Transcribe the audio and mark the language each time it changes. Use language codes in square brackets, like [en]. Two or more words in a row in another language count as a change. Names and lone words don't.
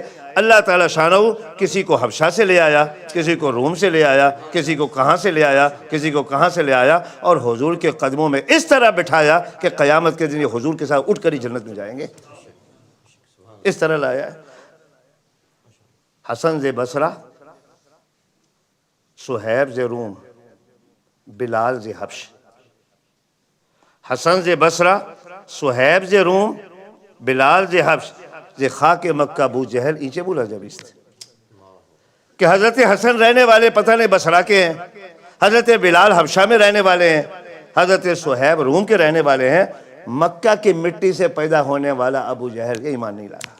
[ur] اللہ تعالیٰ شانہ کسی کو حبشہ سے لے آیا، کسی کو روم سے لے آیا، کسی کو کہاں سے لے آیا، کسی کو کہاں سے لے آیا، اور حضور کے قدموں میں اس طرح بٹھایا کہ قیامت کے دن یہ حضور کے ساتھ اٹھ کر ہی جنت میں جائیں گے، اس طرح لایا ہے۔ [fa] حسن ز بصرہ، صہیب ز روم، بلال ز حبش۔ حسن ز بصرہ، صہیب ز روم، بلال ز حبش، ز خاک مکہ ابو جہل اینچے بولا جبیست۔ [ur] کہ حضرت حسن رہنے والے پتہ نہیں بصرہ کے ہیں، حضرت بلال حبشہ میں رہنے والے ہیں، حضرت صہیب روم کے رہنے والے ہیں، مکہ کی مٹی سے پیدا ہونے والا ابو جہل کے ایمان نہیں لا رہا۔